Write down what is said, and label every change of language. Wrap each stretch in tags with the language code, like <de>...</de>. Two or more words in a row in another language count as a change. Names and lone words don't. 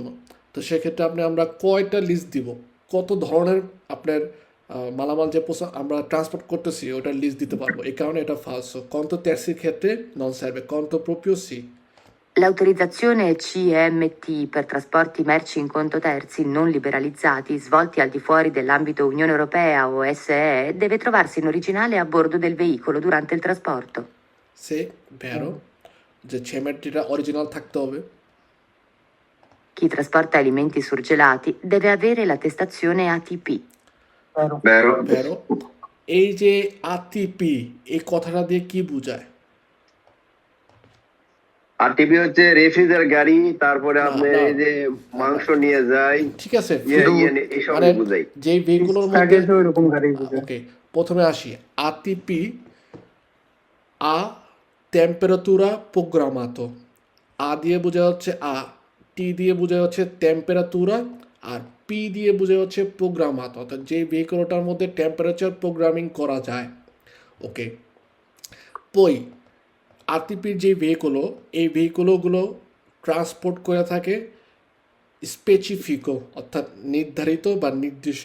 <bn>তো সেক্ষেত্রে আমরা কয়টা লিস্ট দিব, কত ধরনের আপনার মালামাল যে আমরা ট্রান্সপোর্ট করতেছি ওটার লিস্ট দিতে পারবো, এই কারণে এটা ফালসো।</bn> <it>conto terzi ক্ষেত্রে non serve, conto proprio sì. L'autorizzazione CMT per trasporti merci in conto terzi non liberalizzati svolti al di fuori dell'ambito Unione Europea o SEE deve trovarsi in originale a bordo del veicolo durante il trasporto.</it> <bn>সে ভেরো, যে ছেমেট্রিটা অরিজিনাল থাকতে হবে।</bn> <it>Chi trasporta alimenti surgelati deve avere l'attestazione ATP. Vero. Vero.</it> <bn>ভেরো, এই যে আতিপি, এই কথাটা দিয়ে কি বোঝায়? আরটিপি হচ্ছে রেফ্রিজার গাড়ি, তারপরে না, আপনার না। এই যে মাংস নিয়ে যায়, ঠিক আছে, এইসব মানে বুঝাই। যে ভেহিকুলের মধ্যে, Package ওইরকম গাড়ি বুঝে। ওকে, প্রথমে আসি আতিপি</bn> <it>a temperatura programmato।</it> <bn>আ দিয়ে বোঝা হচ্ছে টি দিয়ে বোঝা হচ্ছে টেম্পারেচারা, আর পি দিয়ে বোঝা হচ্ছে প্রোগ্রামাতো, অর্থাৎ যে ভেহিকুলটার মধ্যে টেম্পারেচার প্রোগ্রামিং করা যায়। ওকে, পই আরটিপির যে ভেহিকুলো, এই ভেহিকুলোগুলো ট্রান্সপোর্ট করে থাকে স্পেসিফিকো, অর্থাৎ নির্ধারিত বা নির্দিষ্ট।</bn>